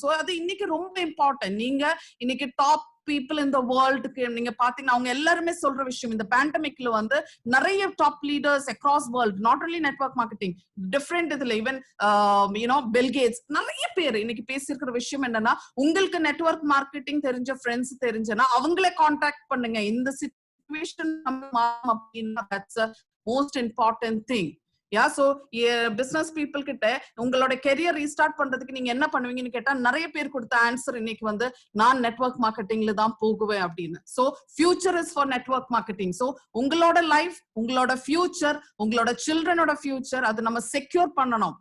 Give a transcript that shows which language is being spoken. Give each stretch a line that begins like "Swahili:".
Tamil: So அது இன்னைக்கு ரொம்ப இம்பார்ட்டன்ட். நீங்க இன்னைக்கு டாப் பீப்புள் இந்த வேர்ல்டுக்கு நீங்க பாத்தீங்கன்னா அவங்க எல்லாருமே சொல்ற விஷயம், இந்த பேண்டமிக்ல வந்து நிறைய top leaders across world,
English: not only network marketing,
Tamil: different இதுல ஈவன் பில் கேட்ஸ் நிறைய பேர் இன்னைக்கு பேசியிருக்கிற விஷயம் என்னன்னா, உங்களுக்கு நெட்வொர்க் மார்க்கெட்டிங் தெரிஞ்ச ஃப்ரெண்ட்ஸ் தெரிஞ்சனா அவங்களே கான்டாக்ட் பண்ணுங்க. இந்த சிச்சுவேஷன் அப்படின்னா
English: that's a most important thing.
Tamil: So business people கிட்ட உங்களோட கெரியர் ரீஸ்டார்ட் பண்றதுக்கு நீங்க என்ன பண்ணுவீங்கன்னு கேட்டா நிறைய பேர் கொடுத்த ஆன்சர் இன்னைக்கு வந்து நான் நெட்வொர்க் மார்க்கெட்டிங்ல தான் போகுவேன் அப்படின்னு. So
English: Future is for network marketing.
Tamil: So உங்களோட லைஃப், உங்களோட ஃபியூச்சர், உங்களோட சில்ட்ரனோட ஃபியூச்சர் அது நம்ம செக்யூர் பண்ணணும்.